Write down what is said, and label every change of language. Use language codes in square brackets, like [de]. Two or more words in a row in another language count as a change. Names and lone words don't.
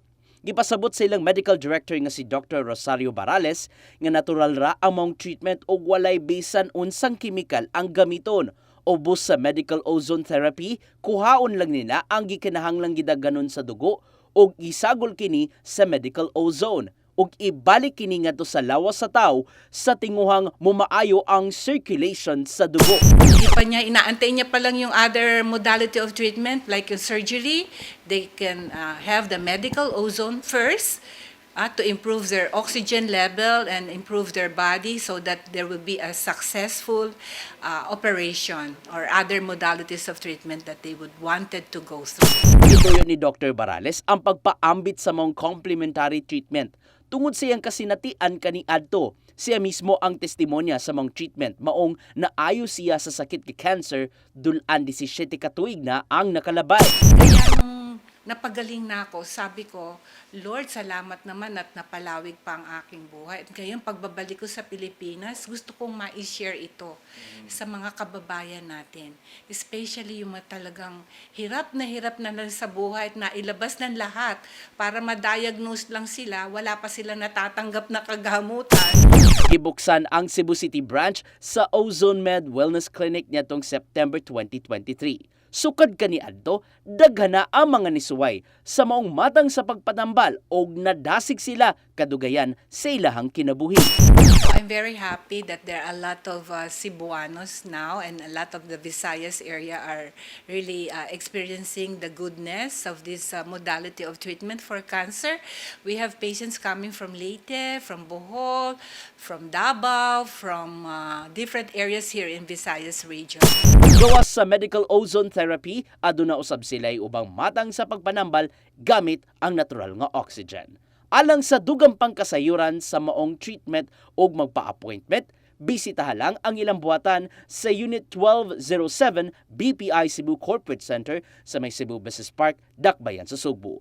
[ceb] Gipasabot sa ilang medical director nga si Dr. Rosario Barales nga natural ra ang maong treatment ug walay bisan unsang kimikal ang gamiton. Ubos sa medical ozone therapy, kuhaon lang nila ang gikinahanglang gidaganon sa dugo ug isagol kini sa medical ozone ug ibalik kini ngadto sa lawas sa tawo sa tinguhang mumaayo ang circulation sa dugo. [tl] Hindi pa niya, inaantay niya pa lang yung [en] other modality of treatment [tl] like yung surgery. [en] They can have the medical ozone first to improve their oxygen level and improve their body so that there will be a successful operation or other modalities of treatment that they would wanted to go through. [tl] Ito yun ni Dr. [ceb] Barales ang pagpaambit sa mga [en] complementary treatment. [ceb] Tungod sa iyang kasinatian kani adto, siya mismo ang testimonya sa mga treatment maong naayo siya sa sakit nga cancer dulan 17 ka tuig na ang nakalabay. [tl] Kaya nung napagaling na ako, sabi ko, Lord, salamat naman at napalawig pa ang aking buhay. At ngayon, pagbabalik ko sa Pilipinas, gusto kong ma-share ito sa mga kababayan natin. Especially yung mga talagang hirap na lang sa buhay at nailabas ng lahat para ma-diagnose lang sila, wala pa sila natatanggap na kagamutan. [ceb] Ibuksan ang Cebu City branch sa Ozone Med Wellness Clinic nitong September 2023. Sukad kaniadto, daghana ang mga nisuway sa maong matang sa pagpatambal og nadasig sila kadugayan sa ilahang kinabuhi. [en] I'm very happy that there are a lot of Cebuanos now and a lot of the Visayas area are really experiencing the goodness of this modality of treatment for cancer. We have patients coming from Leyte, from Bohol, from Davao, from different areas here in Visayas region. [ceb] Gawas sa medical ozone therapy, aduna usab sila'y ubang matang sa pagpanambal gamit ang natural nga oxygen. Alang sa dugang pangkasayuran sa maong treatment o magpa-appointment, bisitaha lang ang ilang buhatan sa Unit 1207 BPI Cebu Corporate Center sa may Cebu Business Park, Dakbayan sa Subo.